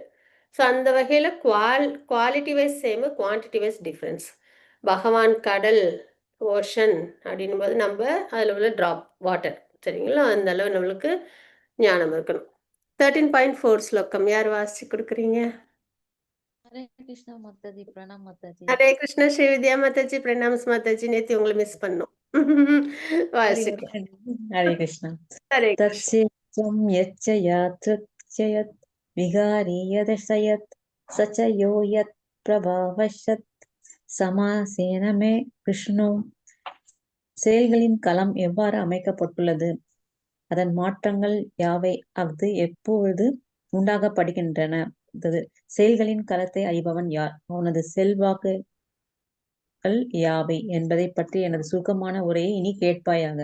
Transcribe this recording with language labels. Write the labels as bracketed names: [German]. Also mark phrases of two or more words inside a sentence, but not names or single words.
[Tamil] ஸோ அந்த வகையில் [English] quality wise [Tamil] சேமு, [English] quantity wise difference. [Tamil] பகவான் கடல், ஓஷன் அப்படின்னும் போது நம்ம அதில் உள்ள [English] drop water, [Tamil] சரிங்களா? அந்த அளவு நம்மளுக்கு ஞானம் இருக்கணும். 13.4 ஸ்லோகம் யார் வாசிச்சு கொடுக்குறீங்க? [Hindi] हरे कृष्णा माताजी, प्रणाम माताजी। [Tamil] ஹரே கிருஷ்ணா ஸ்ரீவித்யா மாதாஜி, பிரணாம்ஸ் மாதாஜி. நேத்து உங்களை மிஸ் பண்ணோம். வாசிக்கலாம். [Hindi] हरे कृष्णा। [Tamil] ஹரே கிருஷ்ணா. [Sanskrit] तच्चेत्त्वं यच्च यादृच्छयत् विहारी यदर्शयत् स च यो यत् प्रभावशत् समासेन मे विष्णु. [Tamil] செயல்களின் களம் எவ்வாறு அமைக்கப்பட்டுள்ளது, அதன் மாற்றங்கள் யாவை, அது எப்பொழுது உண்டாகப்படுகின்றன, செயல்களின் களத்தை அறிபவன் யார், அவனது செல்வாக்குகள் யாவை என்பதை பற்றி எனது சுருக்கமான உரையை இனி கேட்பாயாக.